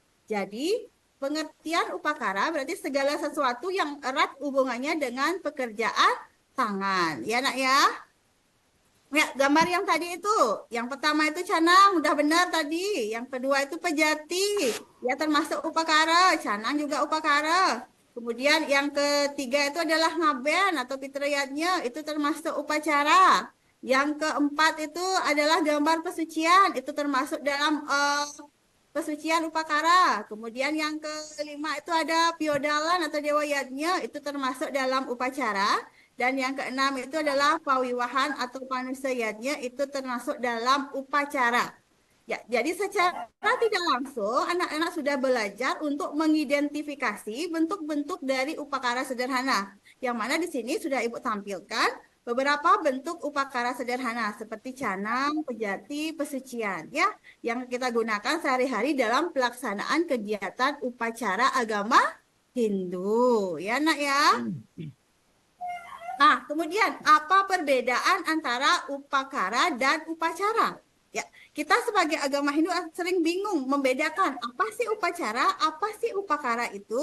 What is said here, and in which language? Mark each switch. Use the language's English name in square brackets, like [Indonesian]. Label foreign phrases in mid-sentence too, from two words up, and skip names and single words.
[Indonesian] Jadi, pengertian upakara berarti segala sesuatu yang erat hubungannya dengan pekerjaan tangan. Ya, Nak ya? Ya, gambar yang tadi itu. Yang pertama itu canang, udah benar tadi. Yang kedua itu pejati. Ya, termasuk upakara. Canang juga upakara. Kemudian yang ketiga itu adalah ngaben atau fitriyatnya. Itu termasuk upacara. Yang keempat itu adalah gambar pesucian. Itu termasuk dalam pesucian upakara. Kemudian yang kelima itu ada piodalan atau dewa yadnya. Itu termasuk dalam upacara. Dan yang keenam itu adalah pawiwahan atau panusayatnya, itu termasuk dalam upacara. Ya, jadi secara tidak langsung anak-anak sudah belajar untuk mengidentifikasi bentuk-bentuk dari upakara sederhana. Yang mana di sini sudah Ibu tampilkan beberapa bentuk upakara sederhana seperti canang, pejati, pesucian ya, yang kita gunakan sehari-hari dalam pelaksanaan kegiatan upacara agama Hindu. Ya, Nak ya. Nah, kemudian apa perbedaan antara upakara dan upacara? Ya, kita sebagai agama Hindu sering bingung membedakan apa sih upacara, apa sih upakara itu.